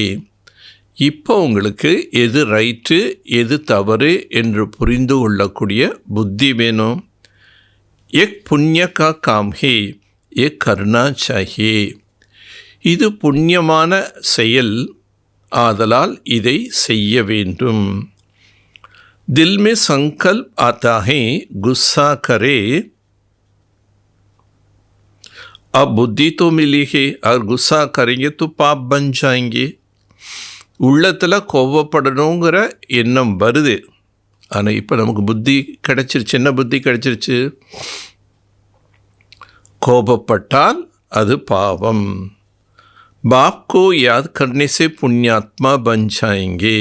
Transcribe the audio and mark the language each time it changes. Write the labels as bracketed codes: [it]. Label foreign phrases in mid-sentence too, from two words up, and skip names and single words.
[ta] இப்போ உங்களுக்கு எது ரைட்டு எது தவறு என்று புரிந்து கொள்ளக்கூடிய புத்தி வேணும். [hi] एक पुण्य का काम है एक करना चाहिए. [ta] இது புண்ணியமான செயல், ஆதலால் இதை செய்ய வேண்டும். [hi] दिल में संकल्प आता है गुस्सा करे, अब बुद्धि तो मिली है और गुस्सा करेंगे तो पाप बन जाएंगे. [ta] உள்ளத்தில் கோவப்படணுங்கிற எண்ணம் வருது, ஆனால் இப்போ நமக்கு புத்தி கிடைச்சிருச்சு. என்ன புத்தி கிடைச்சிருச்சு? கோபப்பட்டால் அது பாவம். [hi] बाप को याद करने से पुण्यात्मा बन जाएंगे.